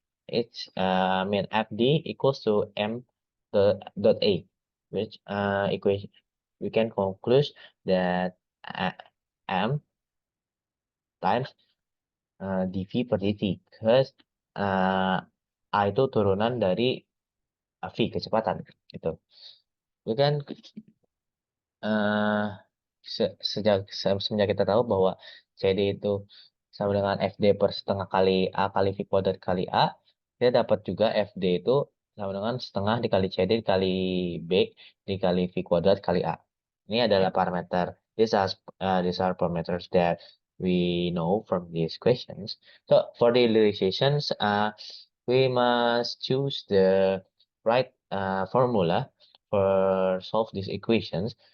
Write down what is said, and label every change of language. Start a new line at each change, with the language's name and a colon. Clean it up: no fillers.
English: It's mean FD equals to M dot A, which equation we can conclude that M times dV per dt, because
Indonesian: A itu turunan dari v kecepatan gitu. Itu kan uh, semenjak kita tahu bahwa CD itu sama dengan FD per setengah kali A kali V kuadrat kali A, kita dapat juga FD itu sama dengan setengah dikali CD dikali B dikali V kuadrat kali A. Ini adalah parameter.
English: These are parameters that we know from these questions. So for the realizations, we must choose the right formula for solve these equations.